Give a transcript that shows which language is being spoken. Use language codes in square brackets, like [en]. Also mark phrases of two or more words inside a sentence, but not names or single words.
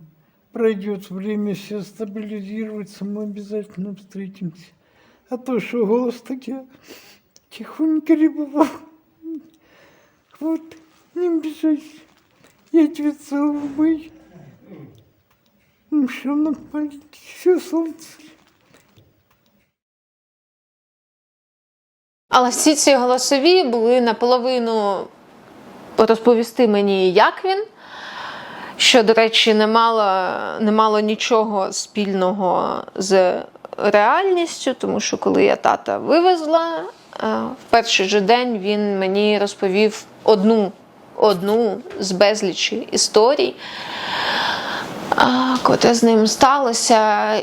[ru] Пройдет время, все стабилизируется, мы обязательно встретимся. А то, что голос так я тихонько рябовал. Вот, не обижайся. Я тебя целую. Мышонок маленький, все солнце. [uk] Але всі ці голосові були наполовину розповісти мені, як він, що, до речі, не мало нічого спільного з реальністю, тому що коли я тата вивезла, в перший же день він мені розповів одну з безлічі історій, котре з ним сталося.